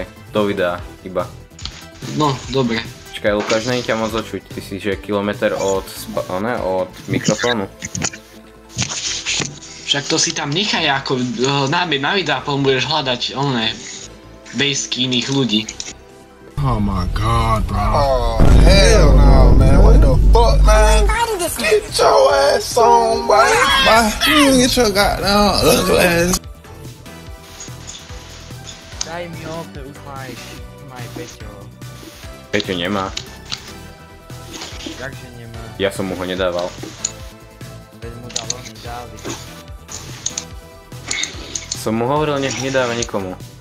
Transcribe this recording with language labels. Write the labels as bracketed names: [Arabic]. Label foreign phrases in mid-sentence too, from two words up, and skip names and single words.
[Slovak] Do videa, iba. No, dobre. Čakaj, Lukáš, není ťa moc očuť. Ty si že kilometr od mikrofónu. Však to si tam nechaj ako na videa, potom budeš hľadať bejsky iných ľudí. [English] Oh my god, bro. Oh, hell no, man. What the fuck, man? Get your ass on, boy. You get your goddamn ugly ass. [Slovak] Daj mi ope, už máš Peťo. Peťo nemá. Jakže nemá? Ja som mu ho nedával. Veď mu dal oni dali. Som mu hovoril, nech nedáva nikomu.